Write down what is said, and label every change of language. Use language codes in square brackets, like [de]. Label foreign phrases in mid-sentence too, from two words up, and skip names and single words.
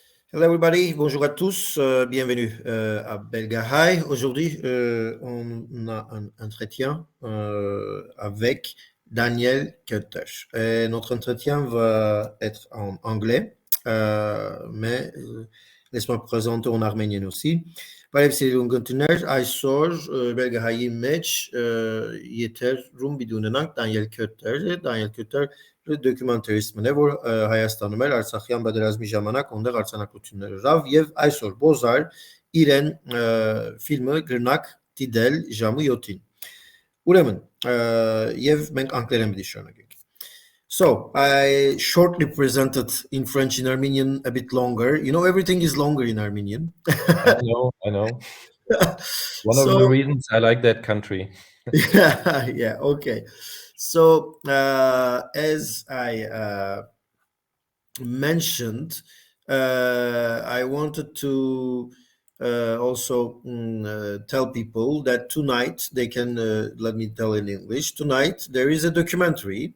[en] Hello everybody, [fr] bonjour à tous, bienvenue à Belgahai. Aujourd'hui, on a un entretien avec Daniel Kötter. Et notre entretien va être en anglais, mais laisse-moi présenter en arménien aussi. [hy] Բարև գտններ, այսօր Belgahai-ի մեջ եթերում պիտի ունենանք Daniel Kötter-ը, Daniel Kötter դոկումենտարիստն է, որ Հայաստանում էր Արցախյան պատերազմի ժամանակ այնտեղ արձանագրություններ գրավ եւ այսօր Բոզար իրեն ֆիլմը գրնակ դիտել ժամը 7-ին։ Ուրեմն եւ մենք անգլերեն պիտի շարունակենք։ [en] So, I shortly presented in French and Armenian a bit longer. You know, everything is longer in Armenian. I know. One of the reasons I like that country. Yeah, okay. So, as I mentioned, I wanted to also tell people that tonight they can, let me tell in English, tonight there is a documentary.